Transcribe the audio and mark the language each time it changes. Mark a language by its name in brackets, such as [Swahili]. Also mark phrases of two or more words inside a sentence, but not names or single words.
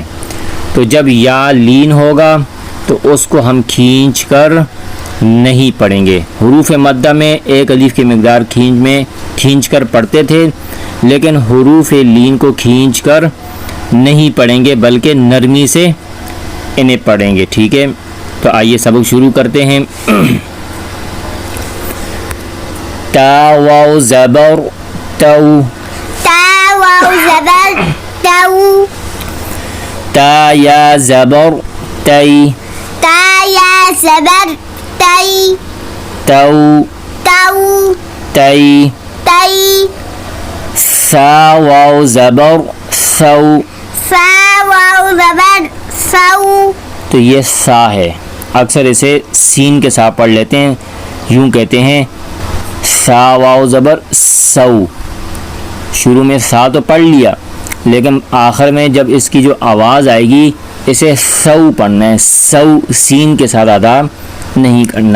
[Urdu] تو جب یا لین ہوگا تو اس کو ہم کھینچ کر نہیں پڑھیں گے۔ حروف مدہ میں 1 الف کی مقدار کھینچ کر پڑھتے تھے، لیکن حروف لین کو کھینچ کر نہیں پڑھیں گے بلکہ نرمی سے انہیں پڑھیں گے، ٹھیک ہے۔ تو آئیے سبق شروع کرتے ہیں۔ تا واو زبر تو، تا واو زبر تو، تا یا زبر تی، تا یا زبر تی، تو تو تی۔ تی، سا واو زبر سو، سا واو زبر سو، تو یہ سا ہے، اکثر اسے سین کے ساتھ پڑھ لیتے ہیں، یوں کہتے ہیں سا واو زبر سو۔ شروع میں سا تو پڑھ لیا، لیکن آخر میں جب اس کی جو آواز آئے گی اسے سو پڑھنا ہے، سو سین کے ساتھ ادا نہیں کرنا۔